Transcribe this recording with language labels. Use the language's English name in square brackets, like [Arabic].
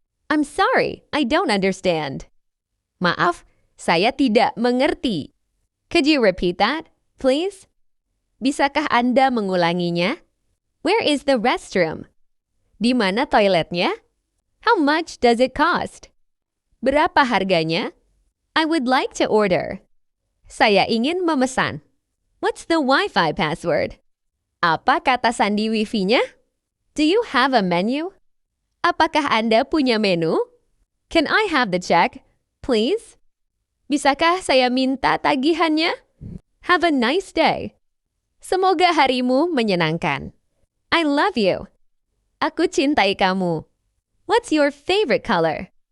[English] I'm sorry, I don't understand. [Indonesian] Maaf, saya tidak mengerti. [English] Could you repeat that, please? [Indonesian] Bisakah Anda mengulanginya? [English] Where is the restroom? [Indonesian] Di mana toiletnya? [English] How much does it cost? [Indonesian] Berapa harganya? [English] I would like to order. [Indonesian] Saya ingin memesan. [English] What's the Wi-Fi password? [Indonesian] Apa kata sandi Wi-Fi-nya? [English] Do you have a menu? [Indonesian] Apakah Anda punya menu? [English] Can I have the check, please? [Indonesian] Bisakah saya minta tagihannya? [English] Have a nice day. [Indonesian] Semoga harimu menyenangkan. [English] I love you. [Indonesian] Aku cintai kamu. [English] What's your favorite color?